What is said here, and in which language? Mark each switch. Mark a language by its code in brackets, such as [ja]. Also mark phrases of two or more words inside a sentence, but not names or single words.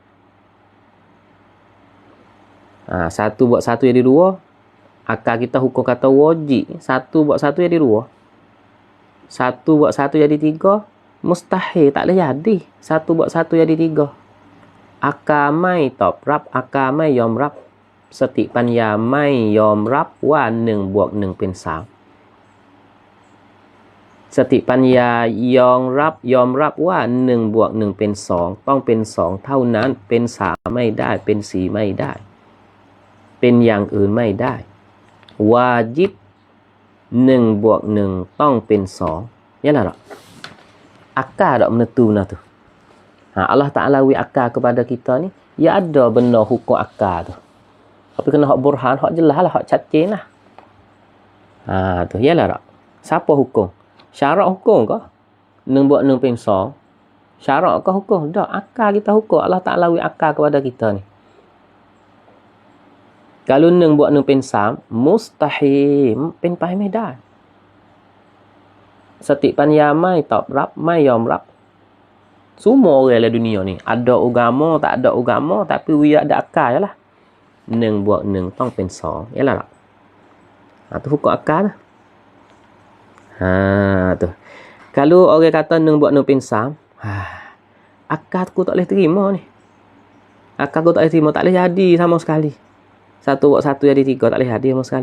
[ms] 1 buat 1 jadi 2. Akal kita hukum kata wajib. 1 buat 1 jadi 2. 1 buat 1 jadi 3. Mustahil, tak boleh jadi. 1 buat 1 jadi 3. [th] Akal ไม่ตอบรับ, akal ไม่ยอมรับ. สติปัญญาไม่ยอมรับว่า1 บวก 1เป็น 3สติปัญญายอมรับว่า1 บวก 1เป็น 2ต้องเป็น 2 เท่านั้นเป็น 3 ไม่ได้เป็น 4 ไม่ได้เป็นอย่างอื่นไม่ได้วาญิบ1 บวก 1ต้องเป็น 2 [ms] ya lah tak akal tak menentu nah tu. Allah Ta'ala wi akal kepada kita ni, ya ada benda hukum akal tu. Tapi kena hak burhan, hak jelas lah, hak cacing lah. Tu, ya lah tak. Siapa hukum? Syarak hukum ke? 1 buat 1 เป็น 2. Syarak ke hukum? Tak, akal kita hukum. Allah Ta'ala wi akal kepada kita ni. Kalau 1 buat 1เป็น 3, mustahil [th] เป็นไปไม่ได้ สติปัญญาไม่ตอบรับไม่ยอมรับ [ms] semua orang dalam dunia ni ada agama tak ada agama tapi dia ada akal je lah 1 buat 1 [th] ต้องเป็น 2 [ms] yalah tak tu hukum akal lah. Tu kalau orang kata 1 buat 1เป็น 3 akal aku tak boleh terima ni, akal aku tak boleh terima, tak boleh jadi sama sekali. 1 buat 1 jadi 3 tak boleh jadi sama sekali.